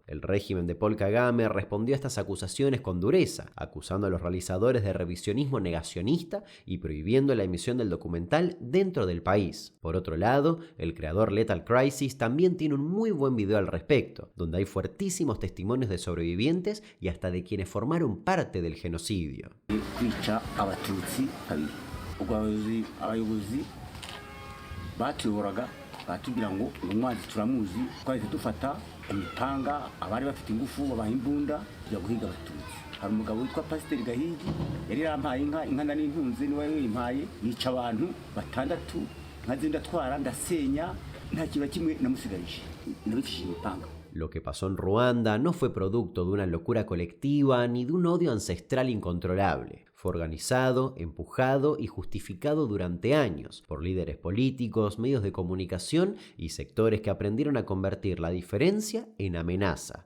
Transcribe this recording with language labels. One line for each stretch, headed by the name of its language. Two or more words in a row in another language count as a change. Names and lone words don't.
Spanish: El régimen de Paul Kagame respondió a estas acusaciones con dureza, acusando a los realizadores de revisionismo negacionista y prohibiendo la emisión del documental dentro del país. Por otro lado, el creador Lethal Crisis también tiene un muy buen video al respecto, donde hay fuertísimos testimonios de sobrevivientes y hasta de quienes formaron parte del genocidio.
Kinyarwanda: ubwo abayobozi batuyoboraga batubwira ngo umwanzi turamuzi twahise dufata imipanga abari bafite ingufu babaha imbunda kujya guhiga abatutsi. Hari umugabo witwa Pasiteri Gahigi yari yarampaye inka nari ntunze niwe yimpaye yica abantu batandatu nkazinda twara ndasenya nta kintu kimwe namusigarije nabifishije imipanga.
Spanish: Lo que pasó en Ruanda no fue producto de una locura colectiva ni de un odio ancestral incontrolable. Fue organizado, empujado y justificado durante años por líderes políticos, medios de comunicación y sectores que aprendieron a convertir la diferencia en amenaza.